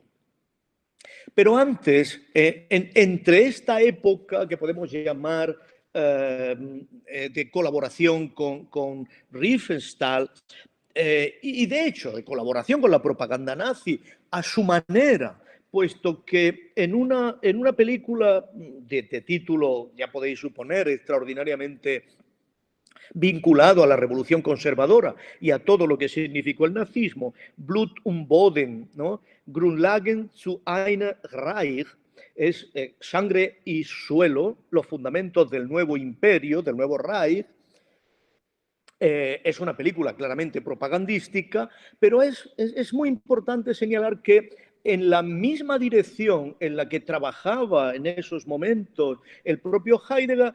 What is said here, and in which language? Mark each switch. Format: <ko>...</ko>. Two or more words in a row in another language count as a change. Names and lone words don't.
<es>Pero antes, entre esta época que podemos llamar de colaboración con Riefenstahl, y de hecho de colaboración con la propaganda nazi a su manera, puesto que en una película de título, ya podéis suponer, extraordinariamente vinculado a la revolución conservadora y a todo lo que significó el nazismo,</es> <de>Blut und Boden, ¿no?, Grundlagen zu einem Reich,</de> <es>es sangre y suelo, los fundamentos del nuevo imperio, del nuevo Reich. Es una película claramente propagandística, pero es muy importante señalar que en la misma dirección en la que trabajaba en esos momentos el propio Heidegger.</es>